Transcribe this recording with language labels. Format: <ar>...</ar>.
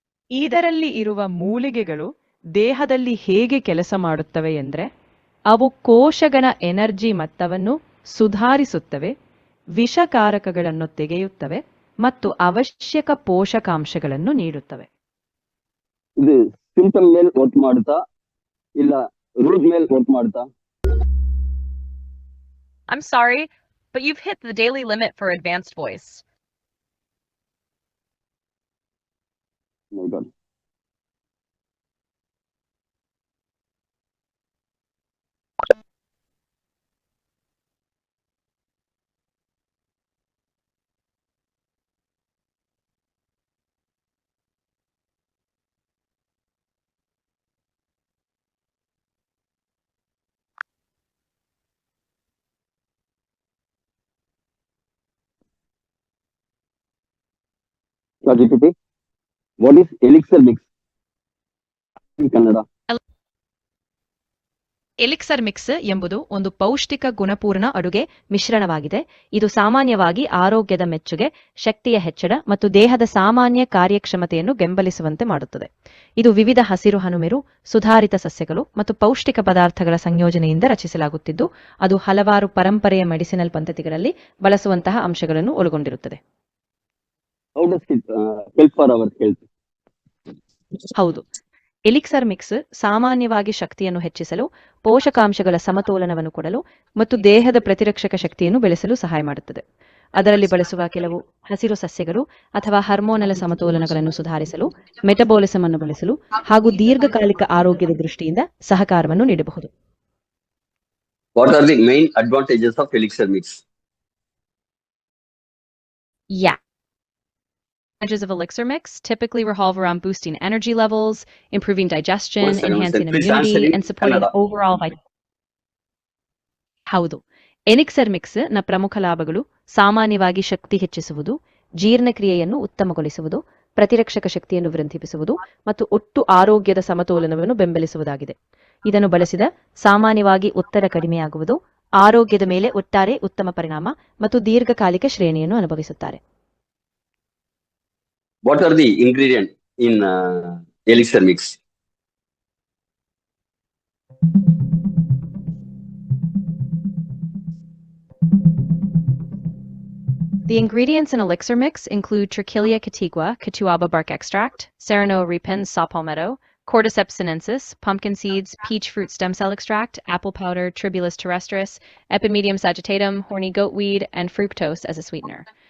<kn>ಇದರಲ್ಲಿ ಇರುವ ಮೂಲಿಕೆಗಳು ದೇಹದಲ್ಲಿ ಹೇಗೆ ಕೆಲಸ ಮಾಡುತ್ತವೆ ಎಂದರೆ, ಅವು ಕೋಶಗಳ ಎನರ್ಜಿ ಮಟ್ಟವನ್ನು ಸುಧಾರಿಸುತ್ತವೆ, ವಿಷಕಾರಕಗಳನ್ನು ತೆಗೆಯುತ್ತವೆ ಮತ್ತು ಅವಶ್ಯಕ ಪೋಷಕಾಂಶಗಳನ್ನು ನೀಡುತ್ತವೆ. ಇದು ಸಿಂಪಲ್ ಮೇಲೆ ವರ್ಕ್ ಮಾಡುತ್ತಾ ಇಲ್ಲ ರೂಟ್ ಮೇಲೆ ವರ್ಕ್ ಮಾಡುತ್ತಾ?</kn> <en>I'm sorry, but you've hit the daily limit for advanced voice. My God. ChatGPT, what is elixir mix in Kannada?</en> <kn>Elixir mix ಎಂಬುದು ಒಂದು ಪೌಷ್ಟಿಕ ಗುಣಪೂರ್ಣ ಅಡುಗೆ ಮಿಶ್ರಣವಾಗಿದೆ. ಇದು ಸಾಮಾನ್ಯವಾಗಿ ಆರೋಗ್ಯದ ಮೆಚ್ಚುಗೆ, ಶಕ್ತಿಯ ಹೆಚ್ಚಳ ಮತ್ತು ದೇಹದ ಸಾಮಾನ್ಯ ಕಾರ್ಯಕ್ಷಮತೆಯನ್ನು ಬೆಂಬಲಿಸುವಂತೆ ಮಾಡುತ್ತದೆ. ಇದು ವಿವಿಧ ಹಸಿರು ಹನುಮೆರು, ಸುಧಾರಿತ ಸಸ್ಯಗಳು ಮತ್ತು ಪೌಷ್ಟಿಕ ಪದಾರ್ಥಗಳ ಸಂಯೋಜನೆಯಿಂದ ರಚಿಸಲಾಗುತ್ತಿದ್ದು, ಅದು ಹಲವಾರು ಪರಂಪರೆಯ ಮೆಡಿಸಿನಲ್ ಪದ್ಧತಿಗಳಲ್ಲಿ ಬಳಸುವಂತಹ ಅಂಶಗಳನ್ನು ಒಳಗೊಂಡಿರುತ್ತದೆ.</kn> <en>How does it help for our health?</en> <kn>ಹೌದು, ಎಲಿಕ್ಸರ್ ಮಿಕ್ಸ್ ಸಾಮಾನ್ಯವಾಗಿ ಶಕ್ತಿಯನ್ನು ಹೆಚ್ಚಿಸಲು, ಪೋಷಕಾಂಶಗಳ ಸಮತೋಲನವನ್ನು ಕೊಡಲು ಮತ್ತು ದೇಹದ ಪ್ರತಿರಕ್ಷಕ ಶಕ್ತಿಯನ್ನು ಬೆಳೆಸಲು ಸಹಾಯ ಮಾಡುತ್ತದೆ. ಅದರಲ್ಲಿ ಬಳಸುವ ಕೆಲವು ಹಸಿರು ಸಸ್ಯಗಳು ಅಥವಾ ಹಾರ್ಮೋನಲ್ ಸಮತೋಲನಗಳನ್ನು ಸುಧಾರಿಸಲು, ಮೆಟಬಾಲಿಸಮ್ ಅನ್ನು ಬಳಸಲು ಹಾಗೂ ದೀರ್ಘಕಾಲಿಕ ಆರೋಗ್ಯದ ದೃಷ್ಟಿಯಿಂದ ಸಹಕಾರವನ್ನು ನೀಡಬಹುದು.</kn> <en>What are the main advantages of elixir mix? Advantages of elixir mix typically revolve around boosting energy levels, improving digestion, enhancing immunity, and supporting overall vitality.</en> <kn>ಹೌದು, ಎಲಿಕ್ಸರ್ ಮಿಕ್ಸ್ ನ ಪ್ರಮುಖ ಲಾಭಗಳು ಸಾಮಾನ್ಯವಾಗಿ ಶಕ್ತಿ ಹೆಚ್ಚಿಸುವುದು, ಜೀರ್ಣಕ್ರಿಯೆಯನ್ನು ಉತ್ತಮಗೊಳಿಸುವುದು, ಪ್ರತಿರಕ್ಷಕ ಶಕ್ತಿಯನ್ನು ವೃದ್ಧಿಸುವುದು ಮತ್ತು ಒಟ್ಟು ಆರೋಗ್ಯದ ಸಮತೋಲನವನ್ನು ಬೆಂಬಲಿಸುವುದಾಗಿದೆ. ಇದನ್ನು ಬಳಸಿದ ಸಾಮಾನ್ಯವಾಗಿ ಒತ್ತಡ ಕಡಿಮೆಯಾಗುವುದು, ಆರೋಗ್ಯದ ಮೇಲೆ ಒಟ್ಟಾರೆ ಉತ್ತಮ ಪರಿಣಾಮ ಮತ್ತು ದೀರ್ಘಕಾಲಿಕ ಶ್ರೇಣಿಯನ್ನು ಅನುಭವಿಸುತ್ತಾರೆ.</kn> <en>What are the ingredients in elixir mix? The ingredients in elixir mix include Trichilia catigua, Catuaba bark extract, Sereno repens saw palmetto, Cordyceps sinensis, pumpkin seeds, peach fruit stem cell extract, apple powder, Tribulus terrestris, Epimedium sagittatum, horny goatweed, and fructose as a sweetener.</en>